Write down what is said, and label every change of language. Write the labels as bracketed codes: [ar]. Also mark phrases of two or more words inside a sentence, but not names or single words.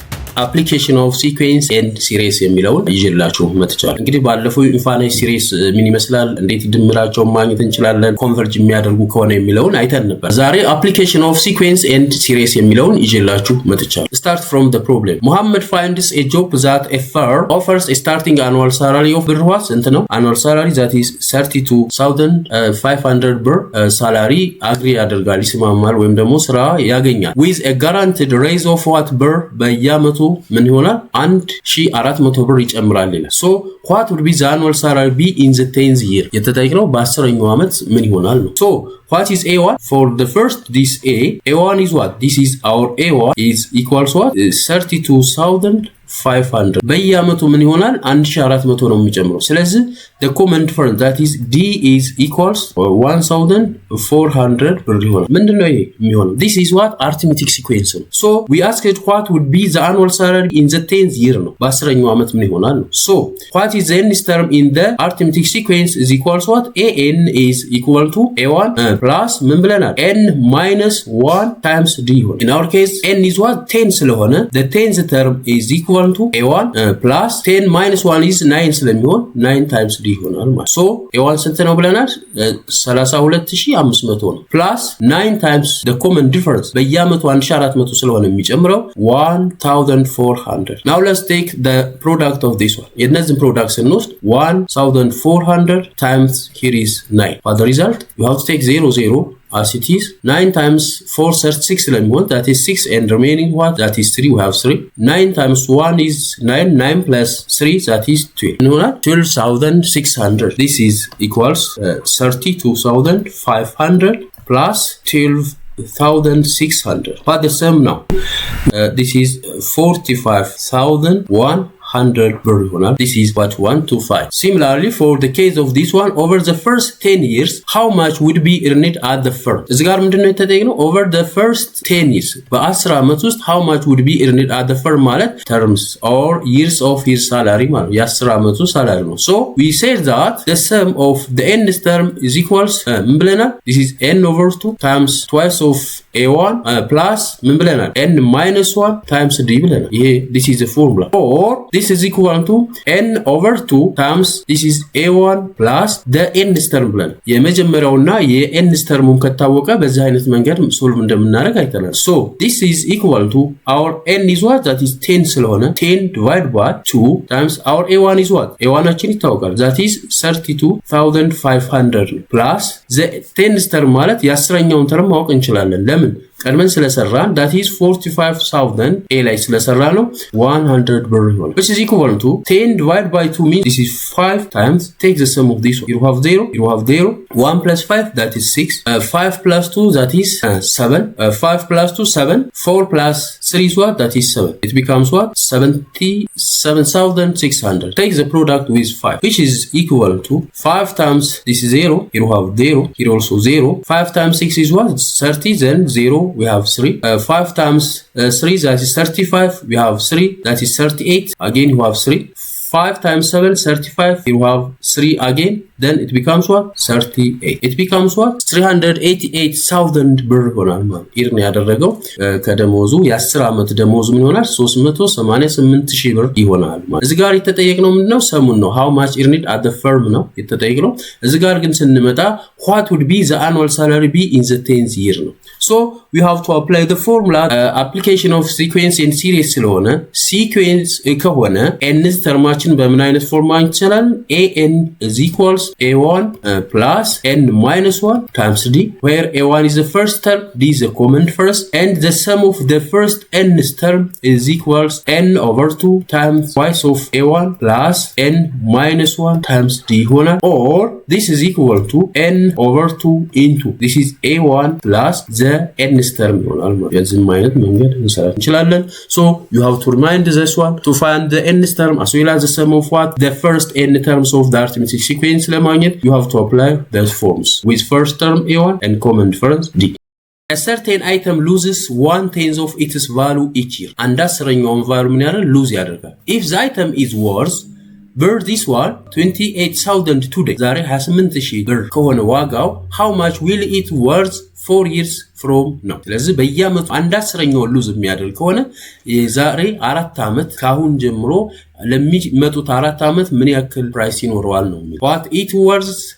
[en] application of sequence and series [am] የሚለውን ይዤላችሁ መጥቻለሁ። እንግዲህ ባለፈው [en] infinite series [am] ምን ይመስላል እንዴት ድምራቸው ማግኘት እንችላለን ኮንቨርጅ የሚያደርጉ ከሆነ የሚለውን አይተን ነበር። ዛሬ [en] application of sequence and series [am] የሚለውን ይዤላችሁ መጥቻለሁ። [en] Start from the problem. Muhammad finds a job that a firm offers a starting annual salary of [am] ብር ስንት ነው? [en] Annual salary that is 32,500 ብር salary agree [am] ያደርጋል ይስማማል ወይም ደግሞ ስራ ያገኛል [en] with a guaranteed raise of what [am] ብር በየአመቱ ምን ይሆናል 1400 ብር ይጨምራል ይላል። [en] So what would be the annual salary be in the 10th year? [am] የተጠየቅነው በ10ኛው አመት ምን ይሆናል ነው። [en] So what is A1? For the first this A1 is what? This is our A1 is equals what? [am] 32,500 በየአመቱ ምን ይሆናል 1400 ነው የሚጨምረው። ስለዚህ [en] the common difference that is D is equals [am] 1400 ብር ይሆናል። ምንድነው ይሄ የሚሆነው? [en] This is what arithmetic sequence ነው። So we asked what would be the annual salary in the 10th year [am] ነው። በ10ኛው አመት ምን ይሆናል ነው። [en] So what is the nth term in the arithmetic sequence is equals what? AN is equal to A1 plus [am] ምን ብለናል [en] n minus 1 times d ይሆናል። In our case n is what 10 ስለሆነ the 10th term is equal to A1 plus 10 minus 1 is 9 ስለሚሆን 9 times d [am] ይሆናል ማለት። [en] So A1 [am] ስንት ነው ብለናል 32500 ነው [en] plus 9 times the common difference [am] በየአመቱ 1400 ስለሆነ የሚጨምረው [en] 1400. Now let's take the product of this one. [am] የነዚህን ፕሮዳክት ስንወስድ 1400 [en] times here is 9. For the result you have to take 0 as it is 9 times 4 36 ስለሚሆን that is 6 and remaining what that is 3 we have 3 9 times 1 is 9 plus 3 that is 12 12,600. This is equals 32,500 plus 12,600. But the sum now this is 45,100 [am] ብር ይሆናል. [en] This is what 125. Similarly for the case of this one over the first 10 years how much would be earned at the first? [am] እዚህ ጋር ምንድነው የተጠየቅነው [en] over the first 10 years [am] በ10 አመት ውስጥ [en] how much would be earned at the firm ማለት terms or years of his salary [am] ማለት የ10 አመቱ [en] salary ነው. So we said that the sum of the nth term is equals [am] ምን ብለናል [en] this is n over 2 times twice of A1 plus [am] ምን ብለናል [en] n minus 1 times d [am] ብለናል። ይሄ [en] this is the formula or this is equal to n over 2 times this is A1 plus the nth term [am] ብለን የመጀመሪያውና የnth termን ከታወቀ በዚህ አይነት መንገድ ሶልቭ እንደምናደርግ አይተናል። [en] So this is equal to our n is what that is 10 ስለሆነ 10 divided by 2 times our A1 is what A1 [am] አችን ይታወቃል [en] that is 32,500 plus the 10th term [am] ማለት የ10ኛውን term ማወቅ እንችላለን። ለምን ቀድመን ስለሰራን [en] that is 45,000 a [am] ላይ ስለሰራ ነው 100 ብር ይሆናል [en] which is equal to 10 divided by 2 means this is 5 times take the sum of this one. You have 0 1 plus 5 that is 6 5 plus 2 that is 7 5 plus 2 7 4 plus 3 is what that is 7 it becomes what 77,600. Take the product with 5 which is equal to 5 times this is 0 you have 0 here also 0 5 times 6 is what 30 then 0 we have 3 5 times 3 that is 35 we have 3 that is 38 again you have 3 5 times 7 35 you have 3 again then it becomes what 38 [am] it becomes what 388,000 ብር ይሆናል ማለት ኢርን ያደረገው ከደሞዙ የ10 አመት ደሞዙ ምን ይሆናል 388,000 ብር ይሆናል ማለት። እዚህ ጋር የተጠየቅነው ምንድነው ሰሙን ነው [en] how much earned at the firm [am] ነው የተጠየቅነው። እዚህ ጋር ግን ስንመጣ [en] what would be the annual salary be in the 10th year ነው። So we have to apply the formula application of sequence and series [am] ስለሆነ sequence ከሆነ nth termችን በምን አይነት ፎርም ማግኘት ይችላል [en] an is equals A1 plus n minus 1 times d where A1 is the first term d is the common first and the sum of the first nth term is equals n over 2 times twice of A1 plus n minus 1 times d ይሆናል or this is equal to n over 2 into this is A1 plus the nth term [am] ይሆናል ማለት የዚህም አይነት መንገድ እንሰራ እንችላለን። [en] So you have to remind this one to find the nth term as well as the sum of what the first n terms of the arithmetic sequence ለማግኘት you have to apply those forms with first term A1 and common difference d. A certain item loses 1/10 of its value each year and 10ኛውን value [am] ምን ያደርጋል lose ያደርጋል [en] if the item is worth ብር this one 28,000 today [am] ዛሬ 28,000 ብር ከሆነ ዋጋው [en] how much will it worth 4 years from now [am] ስለዚህ በየአመቱ አንድ አስረኛው ሉዝ የሚያደርግ ከሆነ የዛሬ 4 አመት ካሁን ጀምሮ ለሚመጡት 4 አመት ምን ያክል ፕራይስ ይኖረዋል ነው [en] what it worth